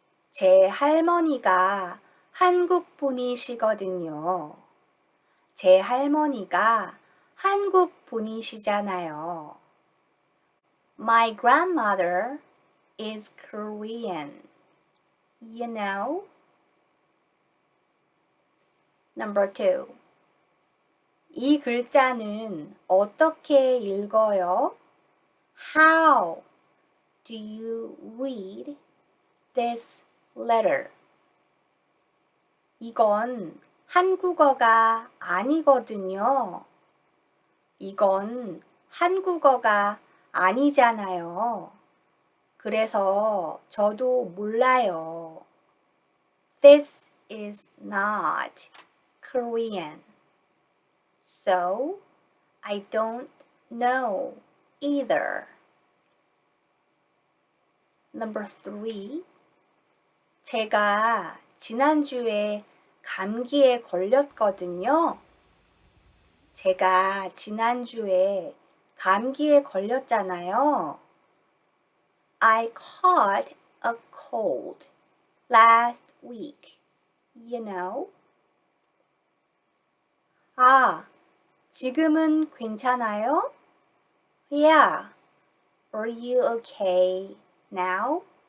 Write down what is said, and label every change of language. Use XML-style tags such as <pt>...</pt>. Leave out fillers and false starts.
<ko>제 할머니가 한국 분이시거든요. 제 할머니가 한국 분이시잖아요.</ko> <en>My grandmother is Korean. You know? Number 2.</en> <ko>이 글자는 어떻게 읽어요?</ko> <en>How do you read this letter?</en> <ko>이건 한국어가 아니거든요. 이건 한국어가 아니잖아요. 그래서 저도 몰라요.</ko> <en>This is not Korean. So, I don't know either. Number 3.</en> <ko>제가 지난주에 감기에 걸렸거든요. 제가 지난주에 감기에 걸렸잖아요.</ko> <en>I caught a cold last week. You know?</en> <ko>아, 지금은 괜찮아요? Yeah.</ko> <en>Are you okay now?</en>